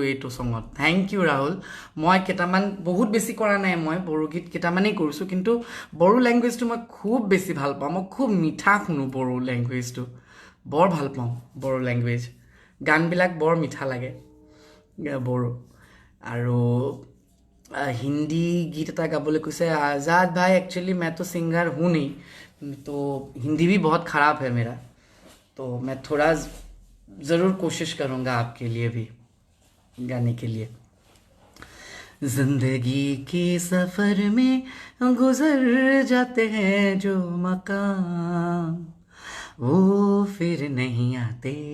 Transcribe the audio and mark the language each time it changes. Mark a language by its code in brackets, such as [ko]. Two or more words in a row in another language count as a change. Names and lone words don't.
[as] এইটো চঙত [en] thank you [as] ৰাহুল মই কেইটামান বহুত বেছি কৰা নাই মই বড়ো গীত কেইটামানেই কৰিছোঁ কিন্তু বড়ো লেংগুৱেজটো মই খুব বেছি ভাল পাওঁ মই খুব মিঠা শুনো বড়ো লেংগুৱেজটো বৰ ভাল পাওঁ বড়ো লেংগুৱেজ গানবিলাক বৰ মিঠা লাগে বড়ো আৰু হিন্দী গীত এটা গাবলৈ [hi] कुछ आज़ाद भाई एक्चुअली मैं तो सिंगर हूँ नहीं तो हिंदी भी बहुत ख़राब है मेरा तो मैं थोड़ा ज़रूर कोशिश करूँगा आपके लिए भी गाने के लिए ज़िंदगी के सफ़र में गुज़र जाते हैं जो मकाम वो फिर नहीं आते